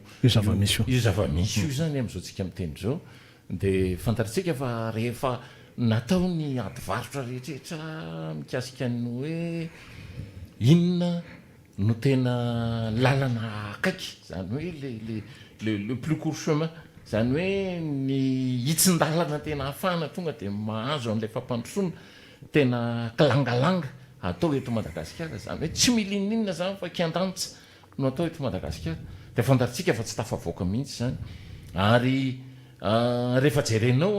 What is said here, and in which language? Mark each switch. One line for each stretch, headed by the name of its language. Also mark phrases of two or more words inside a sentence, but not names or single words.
Malagasy: zava-misy io zava-misy io zany amin'izao tsika miteny zao dia fantatritsika fa rehefa natao ny adivarotra rehetrarehetra mikasika ny hoe inona no tena lalana akaiky zany hoe
French: le plus court
Malagasy: chemin zany hoe ny hitsin-dalana tena hafana tonga dia mahazo an'ilay fampandrosoana tena kilangalanga atao eto Madagasikara zany hoe tsy milininina zany fa kian-danitsa no atao eto Madagasikara dia fantatritsika fa tsy tafavoaka mihitsy zany ary rehefa jerenao